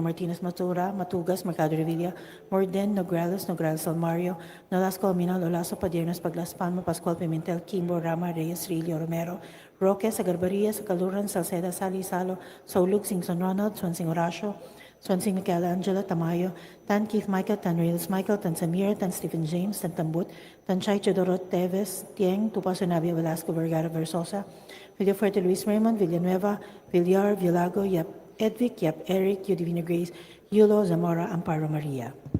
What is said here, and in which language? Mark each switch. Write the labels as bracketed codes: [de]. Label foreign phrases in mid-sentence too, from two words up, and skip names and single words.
[en] Martinez, Matura, Matugas, Mercado Revilla, Morden, Nograles, Nograles Almario, Nolasco, Aminal, Olaso, Padiernas, Paglas, Palma, Pascual, Pimentel, Kimbo, Rama, Reyes, Rilio, Romero, Roque, Sagarbaria, Sacaluran, Salceda, Sali, Salo, Saulug, Singson Ronald, Swansing Horacio, Swansing Michelangelo, Tamayo, Tan Keith Michael, Tan Reels Michael, Tan Samir, Tan Stephen James, Tan Tambut, Tan Chay Chodoro Teves, Tieng, Tupaso Navia, Velasco, Vergara, Versosa, Villafuerte, Luis Raymond, Villanueva, Villar, Villago, Yap Edvic, Yap Eric, Yu Divina Grace, Yulo, Zamora, Amparo Maria.